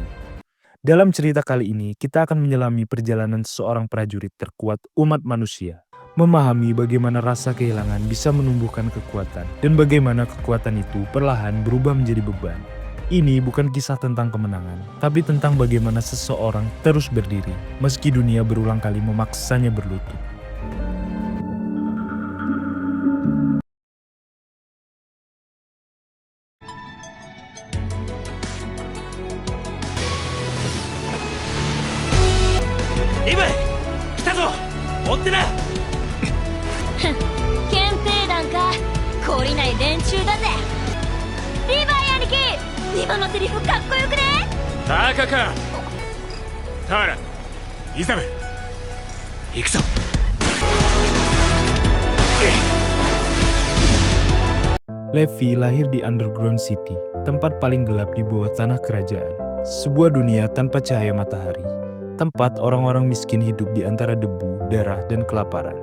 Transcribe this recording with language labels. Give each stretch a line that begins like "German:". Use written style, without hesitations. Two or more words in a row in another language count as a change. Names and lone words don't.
Indonesian: Dalam cerita kali ini, kita akan menyelami perjalanan seorang prajurit terkuat umat manusia. Memahami bagaimana rasa kehilangan bisa menumbuhkan kekuatan, dan bagaimana kekuatan itu perlahan berubah menjadi beban. Ini bukan kisah tentang kemenangan, tapi tentang bagaimana seseorang terus berdiri, meski dunia berulang kali memaksanya berlutut.
Japanese: リヴァイ、来たぞ。追ってな。検定団か、懲りない連中だぜ。リヴァイ兄貴、今のセリフかっこよくね。バカか。ターラ、イザベル、行くぞ。
Indonesian: Levi lahir di Underground City, tempat paling gelap di bawah tanah kerajaan. Sebuah dunia tanpa cahaya matahari. Tempat orang-orang miskin hidup di antara debu, darah, dan kelaparan.